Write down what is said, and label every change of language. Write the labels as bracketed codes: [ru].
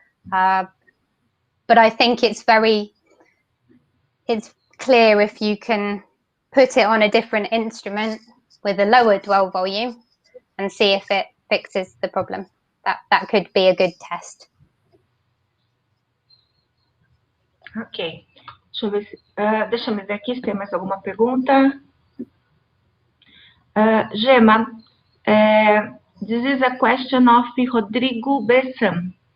[en] But I think it's clear if you can put it on a different instrument with a lower dwell volume and see if it fixes the problem. That could be a good test. Ok. [pt] Deixa eu ver aqui se tem mais alguma pergunta. [en] Gemma, this is a question of Rodrigo Bessan.